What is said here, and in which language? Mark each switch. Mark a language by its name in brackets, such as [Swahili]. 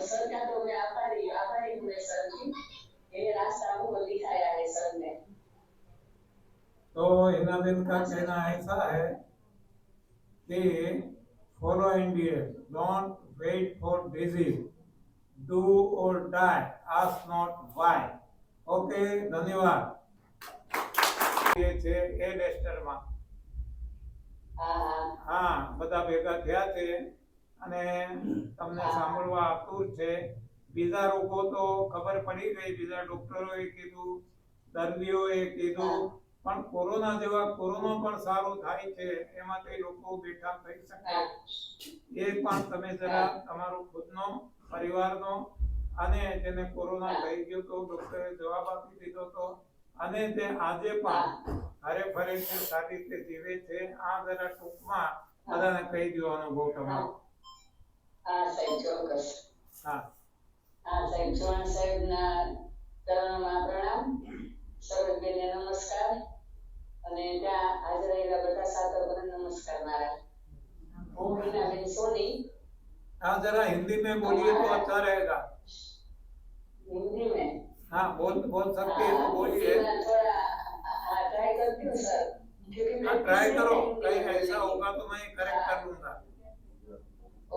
[Hindi] Sir का तो मैं आभारी हूँ सर जी, ये रास्ता हमको दिखाया है सर ने। तो हिनाबेन का कहना ऐसा है कि [English] Follow MBS, don't wait for disease, do or die, ask not why. [Hindi] Okay, धन्यवाद। [Gujarati] ये છે એ લેસ્ટરમાં હા બધા ભેગા થયા છે અને તમને સાંભળવા આતુર છે। બીજા રોગો તો ખબર પડી ગઈ, બીજા ડોક્ટરોએ કીધું, દર્દીઓએ કીધું, પણ કોરોના જેવા કોરોના પણ સારો થાય છે એમાંથી લોકો બેઠા થઈ શકે એ પણ તમે જરા તમારો ખુદનો પરિવારનો અને જેને કોરોના થઈ ગયો તો ડોક્ટરે જવાબ આપી દીધો તો અને તે આજે પણ હરે ફરે છે, સારી રીતે જીવે છે, આ જરા ટૂંકમાં બધાને કહી દો અનુભવ તમારો। હા સાહેબ ચોક્કસ। હા સાહેબ ચૌહાણ સાહેબના ચરણોમાં પ્રણામ, સર્વજ્ઞને નમસ્કાર અને ત્યાં હાજર રહેલા બધા સાધકોને નમસ્કાર મારા। હું હિનાબેન સોની। [Hindi] हाँ जरा हिंदी में बोलिए तो अच्छा रहेगा। हिंदी में हाँ बोल सकते हैं तो बोलिए। थोड़ा ट्राई करती हूँ सर, क्योंकि हाँ ट्राई करो, कहीं ऐसा होगा तो मैं करेक्ट कर लूंगा।